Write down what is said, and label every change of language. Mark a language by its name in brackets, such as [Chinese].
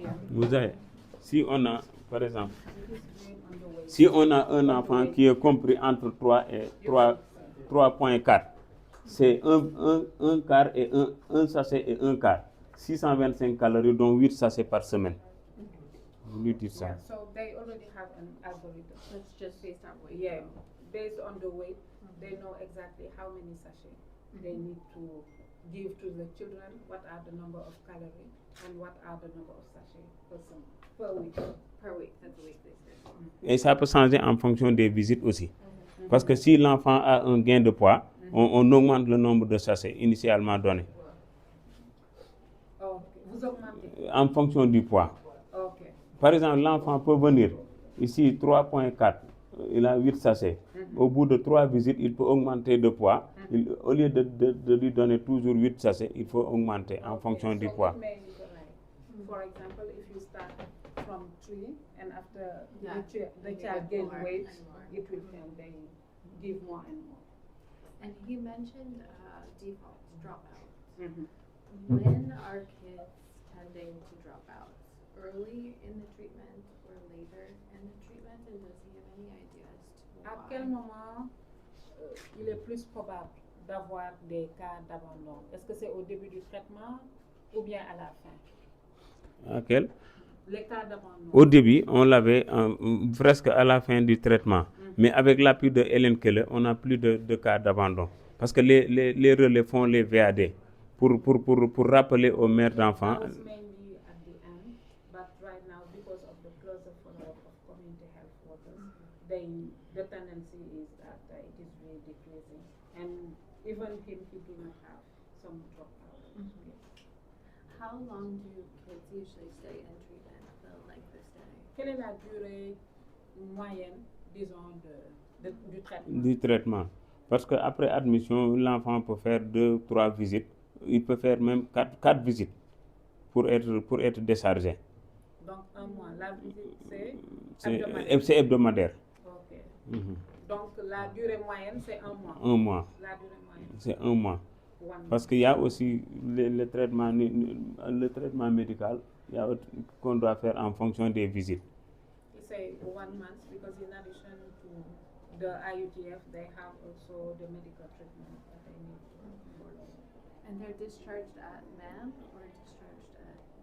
[French] Vous avez, si on a, par exemple, si on a un enfant qui est compris entre 3 et 3.4, c'est un quart et un sachet et un quart. 625 calories, dont 8 sachets par semaine. Vous lui dites ça. [English] So they already have an algorithm. That's just based on weight. Yeah, based on the weight, they know exactly how many sachets they need to give to the children, what are the number of calories, and what are the number of sachets per week. Per week, that's the week they said. [French] Et ça peut changer en fonction des visites aussi. Parce que si l'enfant a un gain de poids, on augmente le nombre de sachets initialement donnés. Vous augmentez? En fonction du poids. Okay. Par exemple, l'enfant peut venir ici 3.4, il a 8 sachets. Au bout de 3 visites, il peut augmenter de poids. Au lieu de lui donner toujours 8 sachets, il faut augmenter en fonction du poids. [English] For example, if you start from 3 and after the child gains weight, it will give more and more. And he mentioned default dropouts. When are kids tending to drop out? Early in the treatment or later in the treatment? And does he have any idea as to [French] À [English] why? [French] quel moment il est plus probable d'avoir des cas d'abandon? Est-ce que c'est au début du traitement ou bien à la fin? À quel? Les cas d'abandon. Au début, on l'avait presque à la fin du traitement. Mais avec l'appui de Hélène Keller, on n'a plus de cas d'abandon. Parce que les relais font les VAD pour rappeler aux mères d'enfants. [English] That was mainly at the end, but right now, because of the closer follow-up of community health workers, the tendency is that it is really decreasing. And even him, he do not have some dropout. How long do kids usually stay in treatment, the length of stay? [French] Quelle est la durée moyenne, disons, du traitement? Du traitement. Parce qu'après admission, l'enfant peut faire 2 ou 3 visites. Il peut faire même 4 visites pour être déchargé. Donc, un mois. La visite, c'est hebdomadaire. C'est hebdomadaire. Ok. Mhm. Donc, la durée moyenne, c'est un mois. Un mois. La durée moyenne. C'est un mois. Parce qu'il y a aussi le traitement médical qu'on doit faire en fonction des visites. [English] You say 1 month because in addition to the IUTF, they have also the medical treatment that they need to follow. And they're discharged at MAM or discharged at?